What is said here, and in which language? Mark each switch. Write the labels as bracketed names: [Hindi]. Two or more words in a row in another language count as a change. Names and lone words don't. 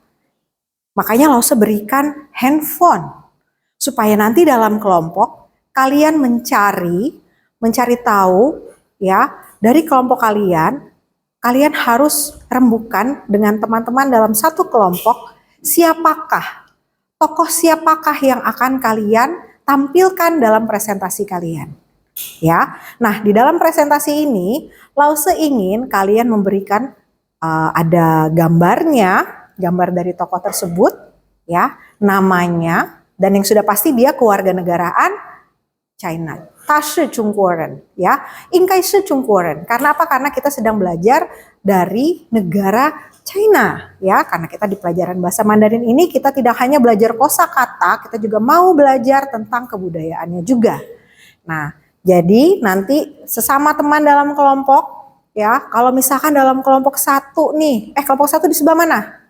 [Indonesian] Makanya Lause berikan handphone supaya nanti dalam kelompok kalian mencari tahu, ya, dari kelompok kalian harus rembukan dengan teman-teman dalam satu kelompok tokoh siapakah yang akan kalian tampilkan dalam presentasi kalian. Ya, nah di dalam presentasi ini Lause ingin kalian memberikan ada gambarnya, gambar dari tokoh tersebut, ya, namanya, dan yang sudah pasti dia kewarganegaraan China. [Chinese] 他是中国人，ya，应该是中国人. [Indonesian] Karena apa? Karena kita sedang belajar dari negara China, ya, karena kita di pelajaran bahasa Mandarin ini kita tidak hanya belajar kosakata, kita juga mau belajar tentang kebudayaannya juga. Nah, jadi nanti sesama teman dalam kelompok, ya, kalau misalkan dalam kelompok satu nih, kelompok satu di sebelah mana?